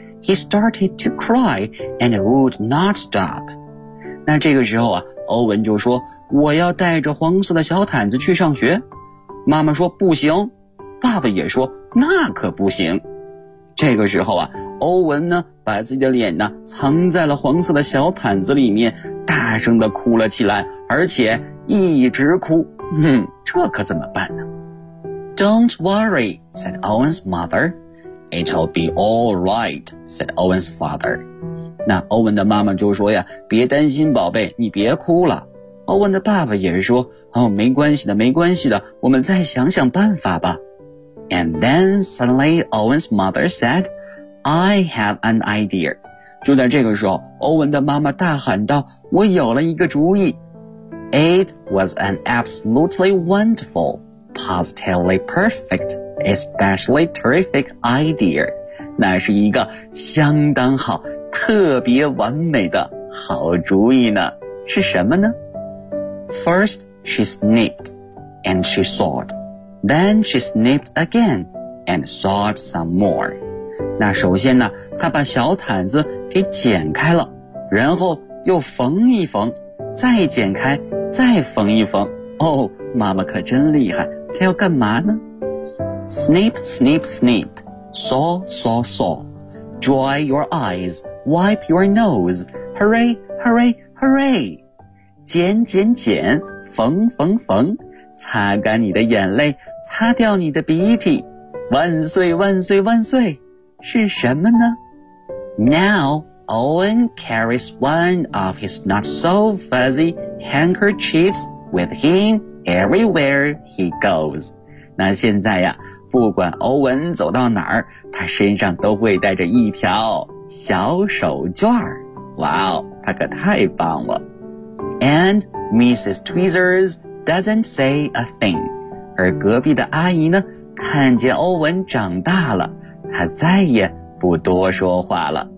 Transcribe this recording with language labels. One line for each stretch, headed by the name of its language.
English: He started to cry and would not stop.
Chinese: 那这个时候啊，欧文就说，我要带着黄色的小毯子去上学。妈妈说不行，爸爸也说那可不行。这个时候啊，欧文呢把自己的脸呢藏在了黄色的小毯子里面，大声地哭了起来，而且一直哭。哼，这可怎么办呢？
English: Don't worry, said Owen's mother. It'll be all right, said Owen's father.
Chinese: 那欧文的妈妈就说呀，别担心宝贝，你别哭了。欧文的爸爸也是说，哦，没关系的，没关系的，我们再想想办法吧。
English: And then suddenly Owen's mother said, I have an idea.
Chinese: 就在这个时候，欧文的妈妈大喊道，我有了一个主意。
English: It was an absolutely wonderful, positively perfect, especially terrific idea.
Chinese: 那是一个相当好，特别完美的好主意呢。是什么呢？
English: First, she sniffed, and she thought. Then she snipped again and sawed some more.
Chinese: 那首先呢，她把小毯子给剪开了，然后又缝一缝，再剪开，再缝一缝。哦，妈妈可真厉害，她要干嘛呢？
English: Snip, snip, snip. Saw, saw, saw. Dry your eyes, wipe your nose. Hurray, hurray, hurray.
Chinese: 剪剪剪，缝缝缝。擦干你的眼泪，擦掉你的鼻涕，万岁万岁万岁！是什么呢？
English: Now Owen carries one of his not so fuzzy handkerchiefs with him everywhere he goes.
Chinese: 那现在呀，不管欧文走到哪儿，他身上都会带着一条小手绢。哇哦，他可太棒了。
English: And Mrs. Tweezers. Doesn't say a thing.
Chinese: 而隔壁的阿姨呢，看见欧文长大了，她再也不多说话了。